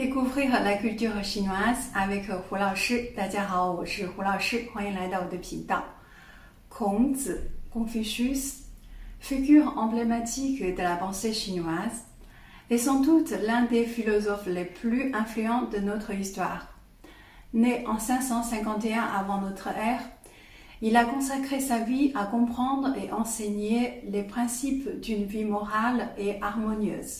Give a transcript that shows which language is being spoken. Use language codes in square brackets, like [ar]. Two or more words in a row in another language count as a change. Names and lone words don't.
[fr] Découvrir la culture chinoise avec 胡老师。 [zh] 大家好，我是胡老师，欢迎来到我的频道。 [fr] 孔子 Confucius, figure emblématique de la pensée chinoise, est sans doute l'un des philosophes les plus influents de notre histoire. Né en 551 avant notre ère, il a consacré sa vie à comprendre et enseigner les principes d'une vie morale et harmonieuse.